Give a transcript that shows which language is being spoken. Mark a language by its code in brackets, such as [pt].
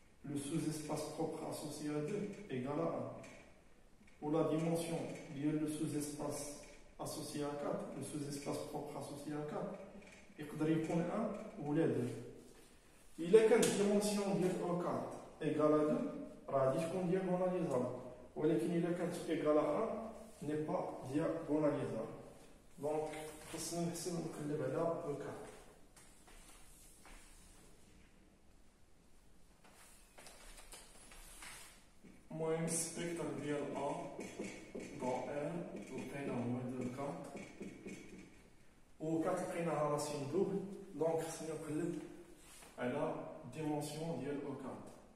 [fr] le sous-espace propre associé à 2 égale à 1. Ou la dimension le sous-espace associé à 4, le sous-espace propre associé à 4, [ar] يقدر يكون 1 ولا 2. إلا كانت dimension ديال O4 [fr] égale à 2 [ar] راه غادي تكون diagonalisable ولكن إلا كانت [fr] égale à 1 n'est pas diagonalisable. [ar] Donc, خصنا نحسب نقلب على E4. المهم السبيكتر ديال A [fr] dans R [ar] لقينا هو 2 4 و 4 لقيناها راسين دوبل دونك خصني نقلب على ديمونسيون ديال O4.